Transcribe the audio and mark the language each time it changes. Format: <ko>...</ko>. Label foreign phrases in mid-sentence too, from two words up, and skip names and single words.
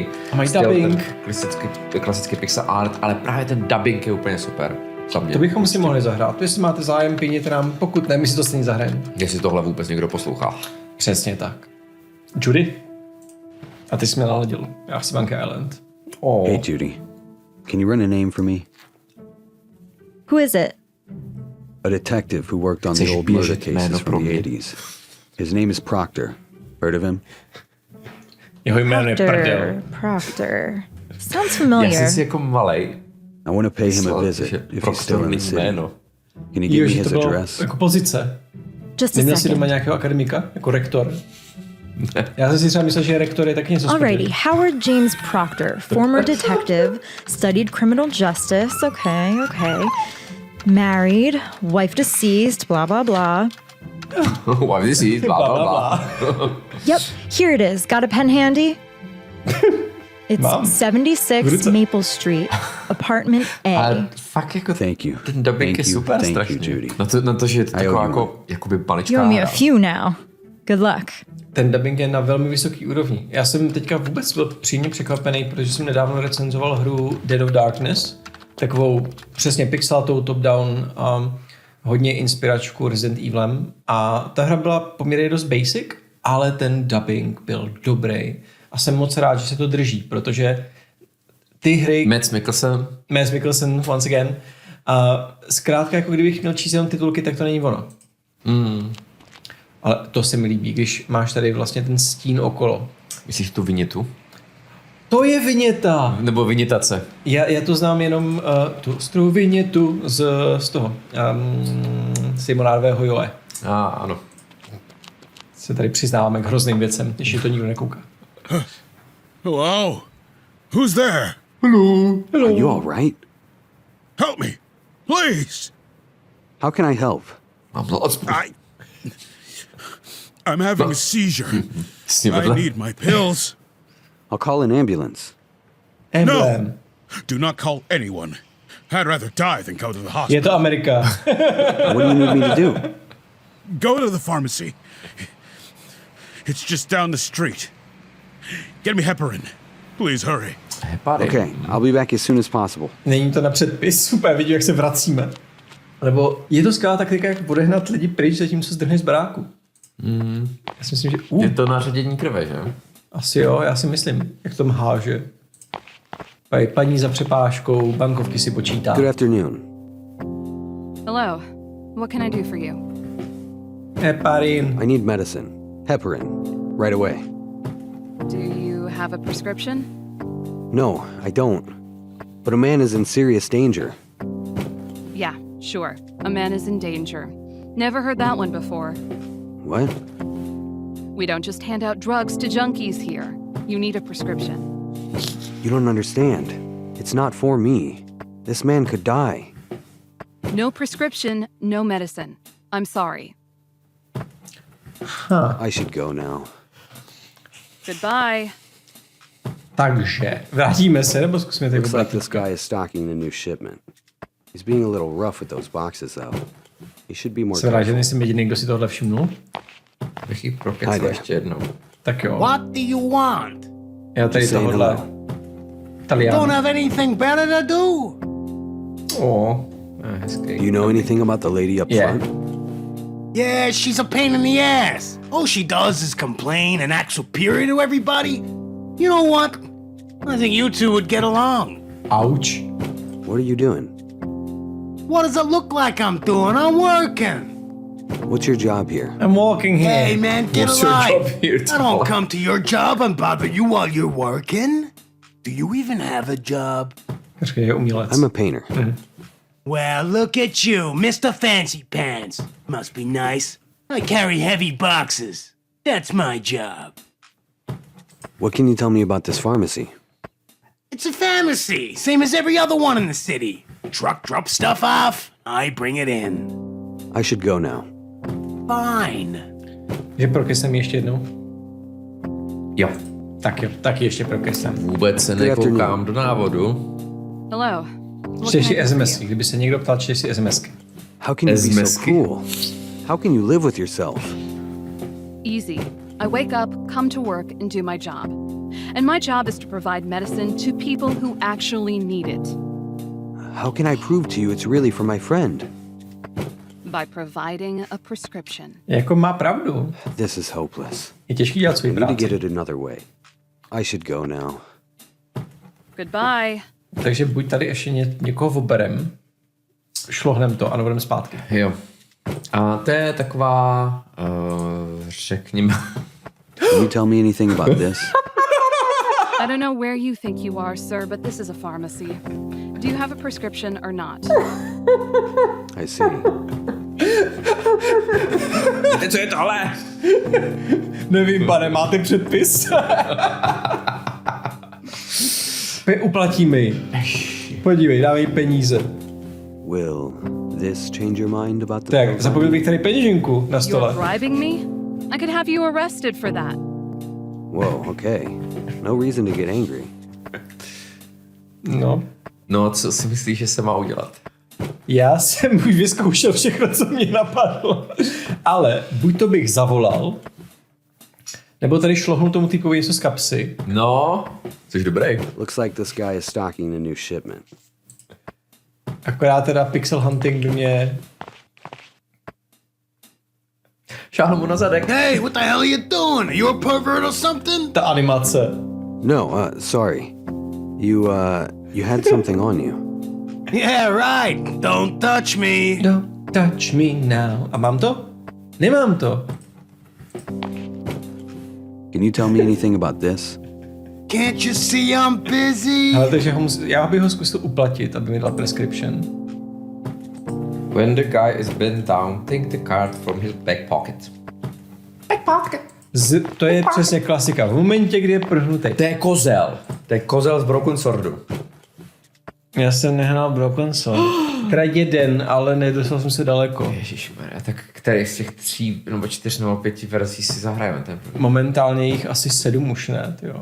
<cs>dubbing. Klasický</cs> <en>pixel art,</en> <cs>ale právě ten dubbing je úplně super. To bychom si mohli zahrát. Jestli máte zájem, pěněte nám, pokud ne, my si to stejně zahrajeme. Jestli tohle vůbec někdo poslouchá. Přesně tak. Judy? A ty jsi mě naladil. Já chci Monkey Island.</cs> <en>Hey, Judy. Can you run a name for me? Who is it? A detective who worked on the old murder cases from the 80s. His name is Proctor. Heard of him?</en> <cs>Jeho jméno je Prdel.</cs> <en>Proctor. Sounds</en> <cs>Já</cs> <en>familiar.</en> <cs>jsem jako malej.</cs> <en>I want to pay him a visit if he's still in the city. Can you give me his address?</en> <cs>Jako pozice.</cs> <en>Just a</en> <cs>Neměl jsi doma</cs> <en>second.</en> <cs>nějakého akademika? Jako rektor? Já jsem si třeba myslel, že rektor je taky něco</cs> <en>Alrighty, Howard James Proctor, former detective, studied criminal justice, okay. Married, wife deceased, blah, blah, blah. Why this is blah blah blah. Yep, here it is. Got a pen handy? It's Mom. 76 Maple Street, apartment A.</en> <cs>A fakt jako</cs> <en>Thank you.</en> <cs>ten dubbing je super</cs> <en>Thank</en> <cs>strašně.</cs> <en>you, Judy.</en> <cs>Na to, že je to</cs> <en>I owe</en> <cs>taková</cs> <en>you</en> <cs>jako, jakoby</cs> <en>You</en> <cs>maličká</cs> <en>owe me a</en> <cs>hra.</cs> <en>few now. Good luck.</en> <cs>Ten dubbing je na velmi vysoký úrovni. Já jsem teďka vůbec byl příjemně překvapený, protože jsem nedávno recenzoval hru Dead of Darkness, takovou přesně pixelatou top-down, hodně inspiračku Resident Evilem. A ta hra byla poměrně dost basic, ale ten dubbing byl dobrý. A jsem moc rád, že se to drží, protože ty hry... Mads Mikkelsen,</cs> <en>once again.</en> <cs>A zkrátka, jako kdybych měl číst jenom titulky, tak to není ono. Ale to se mi líbí, když máš tady vlastně ten stín okolo. Myslíš tu vinětu? To je viněta! Nebo vinětace? Já to znám jenom tu ostrou vinětu z toho Simonárového Joe. Ano. Se tady přiznáváme k hrozným věcem, když je to nikdo nekouká.</cs> <en>Hello? Who's there? Are you all right? Help me, please. How can I help? I'm having a seizure. I need my pills. I'll call an ambulance. Emblem. No. Do not call anyone. I'd rather die than go to the</en> <cs>Je</cs> <en>hospital.</en> <cs>to Amerika.</cs> <en>What do you need me to do? Go to the pharmacy. It's just down the street. Get me heparin. Please hurry. Heparin. Okay, I'll be back as soon as possible.</en> <cs>Není to na předpis, super, vidím, jak se vracíme. Nebo je to skvělá taktika, jak odehnat lidi pryč, zatímco zdrhneš z baráku. Já si myslím, že... Je to na ředění krve, že? Asi jo, já si myslím, jak to háže. Paní za přepážkou, bankovky si počítá.</cs> <en>Good afternoon. Hello. What can I do for you? Heparin. I need medicine. Heparin. Right away. Do you have a prescription? No, I don't. But a man is in serious danger. Yeah, sure. A man is in danger. Never heard that one before. What? We don't just hand out drugs to junkies here. You need a prescription. You don't understand. It's not for me. This man could die. No prescription, no medicine. I'm sorry. I should go now. Goodbye.</en> <cs>Takže, vrátíme se, nebo zkusíme tady</cs> <en>Looks like</en> <cs>obrat?</cs> <en>this guy is stocking the new shipment. He's being a little rough with those boxes, though. He should be more</en> <cs>Jsem rád, že</cs> <en>careful.</en> <cs>nejsem jediný, kdo si tohle všimnul. Bych jí prokecal ještě jednou. Tak jo.</cs> <en>What do you want?</en> <cs>Já tady</cs> <en>Say</en> <cs>tohle.</cs> <en>hello. Don't</en> <cs>Talián.</cs> <en>have anything better to do? Do you know anything about the lady up front? Yeah, she's a pain in the ass. All she does is complain and act superior to everybody. You know what? I think you two would get along. Ouch. What are you doing? What does it look like I'm doing? I'm working. What's your job here? I'm walking here. Hey, man, get What's your alive. job here, I Tom? don't come to your job and bother you while you're working. Do you even have a job?</en> <cs>Počkej, je umělec.</cs> <en>I'm a painter. Well, look at you, Mr. Fancy Pants. Must be nice. I carry heavy boxes. That's my job. What can you tell me about this pharmacy? It's a pharmacy, same as every other one in the city. Truck drops stuff off, I bring it in. I should go now. Fine.</en> <cs>Že prokysem ještě jednou? Jo. Tak jo, taky ještě prokysem. Vůbec se nekoukám do návodu.</cs> <en>Hello. What</en> <cs>Čteš</cs> <en>can I</en> <cs>si</cs> <en>do for</en> <cs>SMSky,</cs> <en>you?</en> <cs>kdyby se někdo ptal, čteš si SMSky.</cs> <en>How can you be so</en> <cs>Ezmesky.</cs> <en>cool? How can you live with yourself? Easy. I wake up, come to work, and do my job. And my job is to provide medicine to people who actually need it. How can I prove to you it's really for my friend? By providing a prescription.</en> <cs>Jako má pravdu.</cs> <en>This is hopeless.</en> <cs>Je těžký dělat</cs> <en>I</en> <cs>svůj</cs> <en>need to get</en> <cs>práci.</cs> <en>it another way. I should go now. Goodbye.</en> <cs>Takže buď tady ještě někoho oberem, šlohnem to a budeme zpátky. Jo. A to je taková, řekněme...</cs> <en>Can you tell me anything about this? I don't know where you think you are, sir, but this is a pharmacy. Do you have a prescription or not? I see.</en> <cs>Co je tohle? Nevím, pane, máte předpis? Uplatíme ji. Podívej, dávej peníze.</cs> <en>Will this change your mind about the</en> <cs>Tak,</cs> <en>program?</en> <cs>zapomněl bych tady peněženku na</cs> <en>You're</en> <cs>stole.</cs> <en>bribing me? I could have you arrested for that. Whoa, okay. No reason to get angry.</en> <cs>No. No, co si myslíš, že se má udělat? Já jsem už vyzkoušel všechno, co mě napadlo. Ale buď to bych zavolal, nebo tady šlohnul tomu typovi něco z kapsy. No, jsi dobrý.</cs> <en>Looks like this guy is stocking a new shipment.</en> <cs>Akorát teda</cs> <en>pixel hunting</en> <cs>by mě... Šáhnu mu na zadek.</cs> <en>Hey, what the hell are you doing? Are you a pervert or something?</en> <cs>Ta animace.</cs> <en>No, sorry. You had something on you. Yeah, right. Don't touch me. Don't touch me now.</en> <cs>A mám to? Nemám to.</cs> <en>Can you tell me anything about this? Can't you see I'm busy?</en> <cs>Ale takže já bych ho zkusil uplatit, aby mi dal prescription.</cs> <en>When the guy is bent down, take the card from his back pocket. Back pocket.</en> <cs>To je přesně klasika. V momentě, kdy je prhnutý. To je kozel. To je kozel z Broken Swordu. Já jsem nehrál Broken Sword. Teda jeden, ale nedostal jsem se daleko. Ježišmarja, tak který z těch 3 nebo 4 nebo 5 verzí si zahrajeme ten první? Momentálně jich asi 7 už ne, jo.</cs>